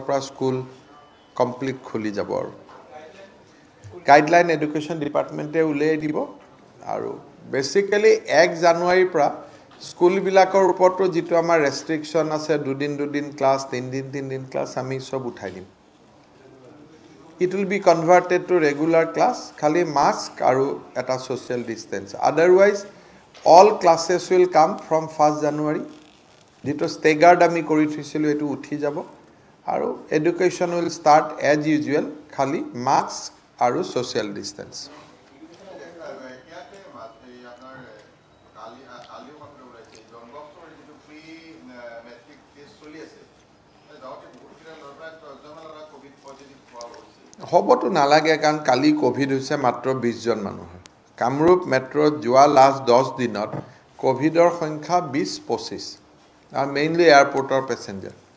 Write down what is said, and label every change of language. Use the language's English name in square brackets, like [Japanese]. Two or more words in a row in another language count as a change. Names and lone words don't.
[Assamese] পৰা [English] school complete [Assamese] খুলি যাব আৰু [English] guideline education departmente [Assamese] উলিয়াই দিব আৰু বেসিক্যালি 1 জানুৱাৰীৰ পৰা স্কুল বিলাকৰ ওপৰতো যেটো আমাৰ ৰেষ্ট্ৰিকশন আছে দুদিন ক্লাস তিনদিন ক্লাস আমি সব উঠাই দিম [English] it will be converted to regular class [Assamese] খালি মাস্ক আৰু এটা [English] social distance otherwise all classes will come from 1st January. [Assamese] যেটো staggered আমি কৰি থৈছিলো এটো উঠি যাব আৰু [English] education will start as usual [Assamese] খালি mask আৰু [English] social distance. [Assamese] হবতো নালাগে কাৰণ কালি কোভিড হৈছে মাত্ৰ 20 জন মানুহ কামৰূপ মেট্ৰত যোৱা লাষ্ট 10 দিনত কোভিডৰ সংখ্যা 20-25 আৰু মেইনলি [English] airportor passenger